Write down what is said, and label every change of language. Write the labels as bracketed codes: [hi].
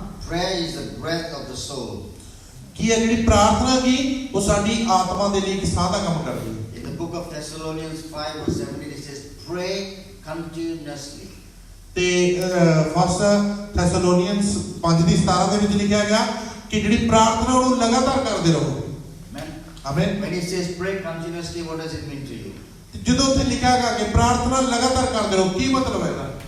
[en] Prayer is the breath of the soul. [pa] ਕੀ ਹੈ ਜਿਹੜੀ ਪ੍ਰਾਰਥਨਾ ਕੀ ਉਹ ਸਾਡੀ ਆਤਮਾ ਦੇ ਲਈ ਇੱਕ ਸਾਹ ਦਾ ਕੰਮ ਕਰਦੀ ਹੈ। [en] In the book of Thessalonians 5 verse 17 it says, pray continuously. [pa] ਤੇ ਫਸਟ ਥੈਸਲੋਨੀਅਨਸ 5:17 ਦੇ ਵਿੱਚ ਲਿਖਿਆ ਗਿਆ ਕਿ ਜਿਹੜੀ ਪ੍ਰਾਰਥਨਾ ਉਹਨੂੰ ਲਗਾਤਾਰ ਕਰਦੇ ਰਹੋ। [en] Amen. [pa] Amen. [en] When it says pray continuously, what does it mean to you? [pa] ਜਦੋਂ ਉੱਥੇ ਲਿਖਿਆ ਗਿਆ ਕਿ ਪ੍ਰਾਰਥਨਾ ਲਗਾਤਾਰ ਕਰਦੇ ਰਹੋ ਕੀ ਮਤਲਬ ਹੈ ਇਹਦਾ?